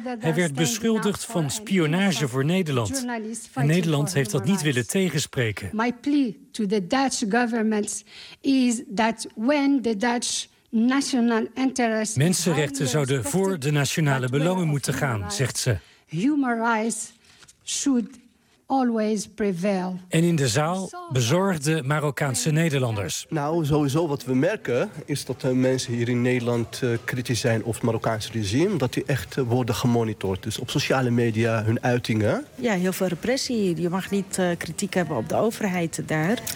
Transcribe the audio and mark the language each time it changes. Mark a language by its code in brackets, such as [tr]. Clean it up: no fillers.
[nl] Hij werd beschuldigd van spionage voor Nederland. En Nederland heeft dat niet willen tegenspreken. Mijn [en] plea to the Dutch government is that when the Dutch national interest. [nl] Mensenrechten zouden voor de nationale belangen moeten gaan, zegt ze. [en] Human rights should always prevail. [nl] En in de zaal bezorgde Marokkaanse Nederlanders. Nou, sowieso wat we merken is dat mensen hier in Nederland kritisch zijn op het Marokkaanse regime, dat die echt worden gemonitord. Dus op sociale media hun uitingen. Ja, heel veel repressie hier. Je mag niet kritiek hebben op de overheid daar.